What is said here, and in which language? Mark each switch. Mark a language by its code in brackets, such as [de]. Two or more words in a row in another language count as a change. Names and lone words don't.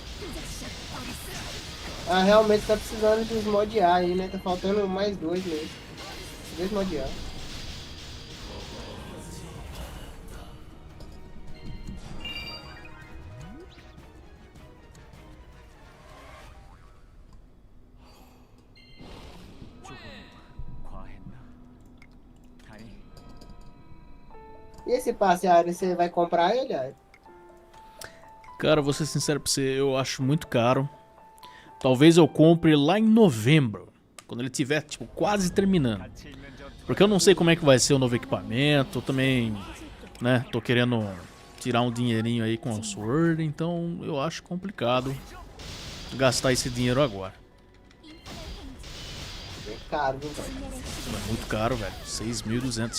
[pt] Ah, realmente tá precisando dos mod A aí, né? Tá faltando mais dois mesmo. desmodear. [ko] 과했나? 아니, [pt] E esse passe, Airon, você vai comprar ele, Airon? Cara, vou ser sincero pra você, eu acho muito caro. Talvez eu compre lá em novembro, quando ele tiver, tipo, quase terminando. [ko] 가치 있는 전투가 [pt] Porque eu não sei como é que vai ser o novo equipamento, eu também, né, tô querendo tirar um dinheirinho aí com o Sword, então eu acho complicado gastar esse dinheiro agora. É caro, viu, velho? É muito caro, velho, 6.200.